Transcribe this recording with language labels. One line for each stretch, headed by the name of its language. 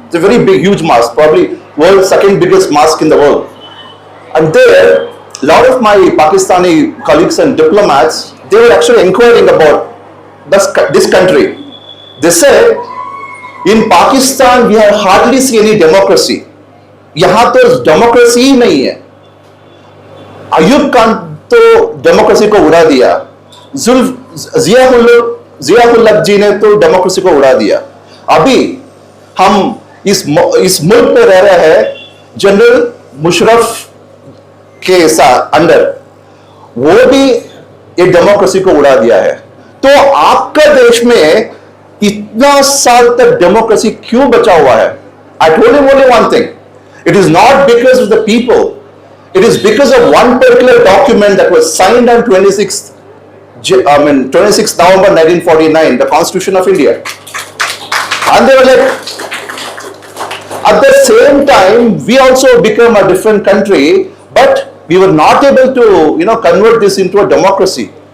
English: It's a very big, huge mosque, probably world's second biggest mosque in the world. And there, a lot of my Pakistani colleagues and diplomats, they were actually inquiring about this country. They said, in Pakistan, we have hardly seen any democracy.
Hindi: यहाँ तो democracy ही नहीं है. अयूब खान तो democracy को उड़ा दिया, जियाउल हक जी ने तो डेमोक्रेसी को उड़ा दिया. अभी हम इस मुल्क में रह रहे हैं जनरल मुशर्रफ के साथ अंडर, वो भी ये डेमोक्रेसी को उड़ा दिया है. तो आपका देश में इतना साल तक डेमोक्रेसी क्यों बचा हुआ है?
English: I told him only one thing. It is not because of the people. It is because of one particular document that was signed on 26th November 1949, the Constitution of India. And they were like, at the same time, we also became a different country, but we were not able to, convert this into a democracy.